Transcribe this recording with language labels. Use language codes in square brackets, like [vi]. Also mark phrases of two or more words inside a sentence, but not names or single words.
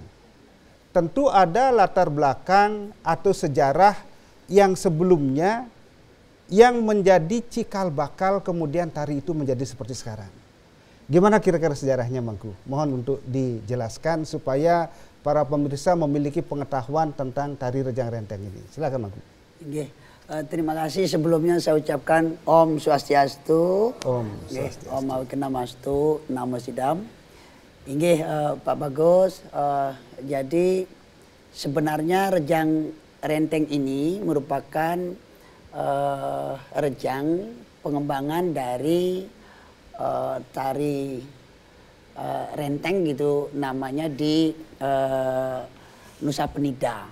[id] Tentu ada latar belakang atau sejarah yang sebelumnya yang menjadi cikal bakal kemudian tari itu menjadi seperti sekarang. Gimana kira-kira sejarahnya, Mangku? Mohon untuk dijelaskan supaya para pemirsa memiliki pengetahuan tentang tari Rejang Renteng ini. Silakan, Mangku. Terima kasih sebelumnya saya ucapkan [sa] Om Swastiastu. Om Swastiastu. Om Awiknamastu, Namo Sidam. [id] Inggih Pak Bagus, jadi sebenarnya Rejang Renteng ini merupakan rejang pengembangan dari tari renteng gitu namanya di Nusa Penida.